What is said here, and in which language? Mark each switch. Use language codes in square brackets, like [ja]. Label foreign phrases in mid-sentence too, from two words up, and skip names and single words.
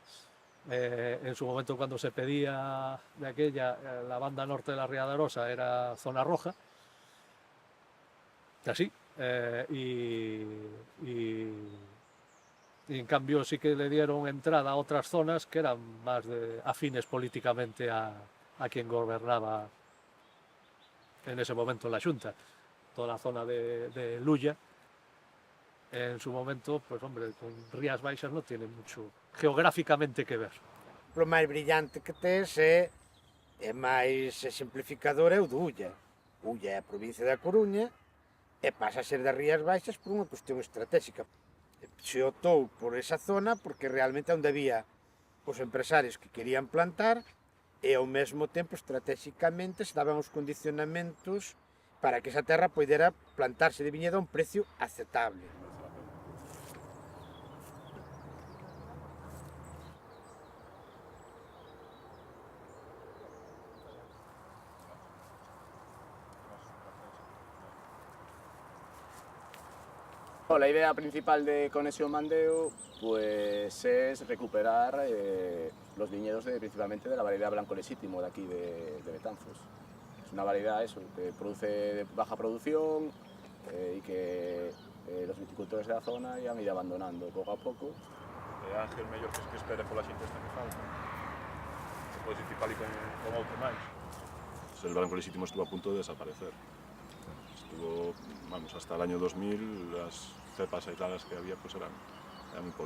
[es] En su momento cuando se pedía de aquella, la banda norte de la Ría de Arosa era zona roja, así, y en cambio sí que le dieron entrada a otras zonas que eran más afines políticamente a quien gobernaba en ese momento en la Xunta. Toda la zona de Lulla, en su momento, pues hombre, con Rías Baixas no tiene mucho geográficamente que ver. [gl] O máis brillante que tes é máis exemplificador é o de Ulla. Ulla é a provincia da Coruña e pasa a ser das Rías Baixas por unha cuestión estratégica. Se optou por esa zona porque realmente é onde había os empresarios que querían plantar e ao mesmo tempo estratégicamente se daban os condicionamentos para que esa terra poidera plantarse de viñedo a un precio aceptable. [es] La idea principal de Conexión Mandeo pues, es recuperar los viñedos principalmente de la variedad blanco legítimo de aquí de Betanzos. Es una variedad que produce de baja producción y que los viticultores de la zona ya han ido abandonando poco a poco. [gl] Ángel, mellor que espere pola xente esta que falta. Se pode dicir pali con outro máis. [es] El blanco legítimo estuvo a punto de desaparecer. Estuvo, vamos, hasta el año 2000, las cepas aisladas que había pues eran muy poquitas.